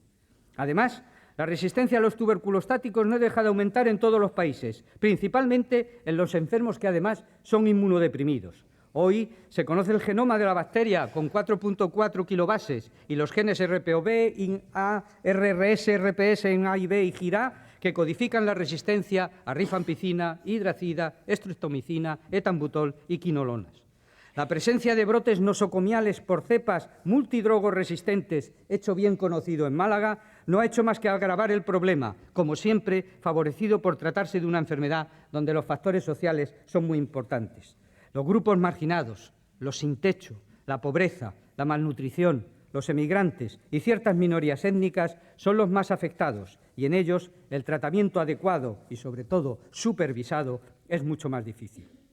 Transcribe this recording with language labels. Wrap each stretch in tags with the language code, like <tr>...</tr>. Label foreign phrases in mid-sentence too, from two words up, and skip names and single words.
<es>Además, la resistencia a los tuberculostáticos no deja de aumentar en todos los países, principalmente en los enfermos que además son inmunodeprimidos. Hoy se conoce el genoma de la bacteria con 4.4 kilobases y los genes RPOB, A, RRS, RPS en A y B y GIRA, que codifican la resistencia a rifampicina, hidracina, estreptomicina, etambutol y quinolonas. La presencia de brotes nosocomiales por cepas multidrogoresistentes, hecho bien conocido en Málaga, no ha hecho más que agravar el problema, como siempre, favorecido por tratarse de una enfermedad donde los factores sociales son muy importantes. Los grupos marginados, los sin techo, la pobreza, la malnutrición, los emigrantes y ciertas minorías étnicas son los más afectados y en ellos el tratamiento adecuado y, sobre todo, supervisado es mucho más difícil.</es>